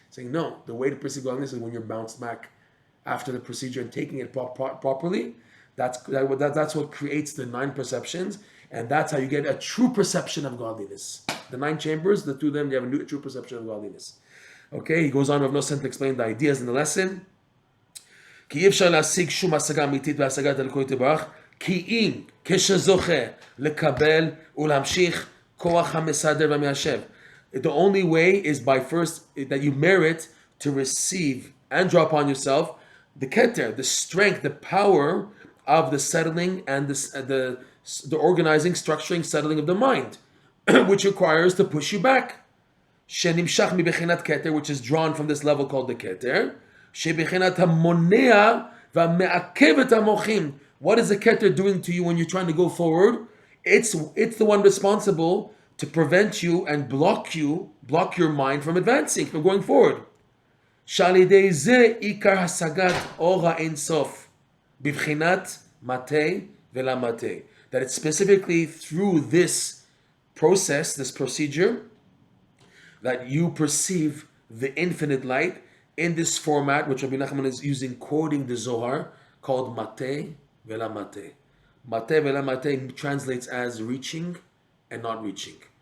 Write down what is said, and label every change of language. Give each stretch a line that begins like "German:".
English: Saying no, the way to perceive godliness is when you're bounced back after the procedure and taking it properly. That's what creates the 9 perceptions, and that's how you get a true perception of godliness. The 9 chambers, the 2 of them, they have a true perception of godliness. Okay, he goes on, Rav Noson, to explain the ideas in the lesson.
Hebrew: כי אי אפשר להשיג שום השגה אמיתית בהשגת אלוקות יתברך, כי אם כשזוכה לקבל ולהמשיך כוח המסדר והמיישב.
English: The only way is by first that you merit to receive and draw upon yourself the keter, the strength, the power of the settling and the organizing, structuring, settling of the mind, which requires to push you back. שנמשך מבחינת keter, which is drawn from this level called the keter.
Hebrew: שבחינת המונע והמעכב את המוחים.
English: What is the keter doing to you when you're trying to go forward? It's the one responsible to prevent you and block your mind from advancing, from going forward.
Hebrew: שעל ידי זה עיקר השגת אור האינסוף בבחינת מטה vela mate.
English: That it's specifically through this process, this procedure, that you perceive the infinite light in this format, which Rabbi Nachman is using, quoting the Zohar, called mate vela mate. Mate vela mate translates as reaching and not reaching.